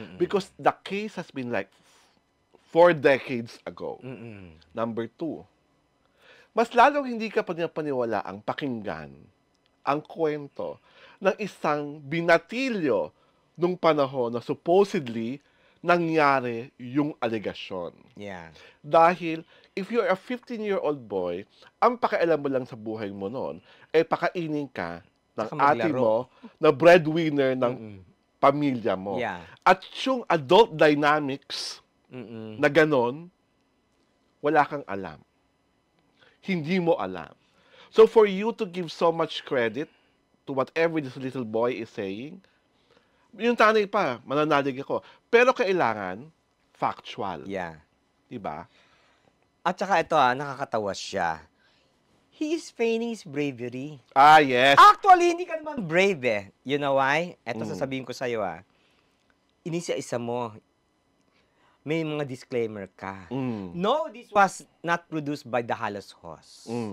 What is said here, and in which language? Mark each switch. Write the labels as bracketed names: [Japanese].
[English] Because the case has been like 4 decades ago. [Filipino] Number 2, mas lalong hindi ka paniwala ang pakinggan ang kwento ng isang binatilyo nung panahon na supposedly nangyari yung alegasyon. Dahil, [English] if you're a 15-year-old boy, [Filipino] ang pakialam mo lang sa buhay mo noon, pakainin ka ng ate mo na breadwinner ng pamilya mo. At yung adult dynamics na ganon, wala kang alam. Hindi mo alam. [English] So for you to give so much credit to whatever this little boy is saying, [Filipino] yung tanay pa, mananalig ako. Pero kailangan factual. Diba? At saka ito nakakatawa siya. [English] He is feigning his bravery. Yes. Actually, [Filipino] hindi ka naman [English] brave You know why? [Filipino] Ito sasabihin ko sa'yo Inisa-isa mo. May mga disclaimer ka. [English] No, this was not produced by the Halos Host.